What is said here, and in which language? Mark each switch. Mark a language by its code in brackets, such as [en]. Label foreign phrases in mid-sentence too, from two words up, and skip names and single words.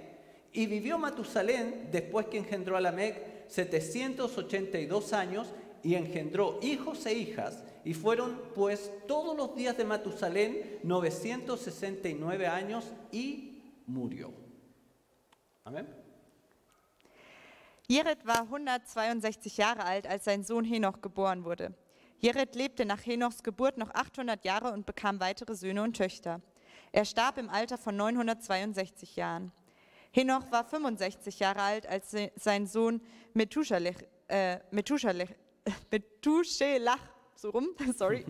[es] Y vivió Matusalén, después que engendró a Lamec, 782 años y engendró hijos e hijas. Y fueron pues todos los días de Matusalén 969 años y murió. Amén. [de] Jered war 162 Jahre alt, als sein Sohn Henoch geboren wurde. Jered lebte nach Henochs Geburt noch 800 Jahre und bekam weitere Söhne und Töchter. Er starb im Alter von 962 Jahren. Henoch war 65 Jahre alt, als sein Sohn Methuselah geboren wurde.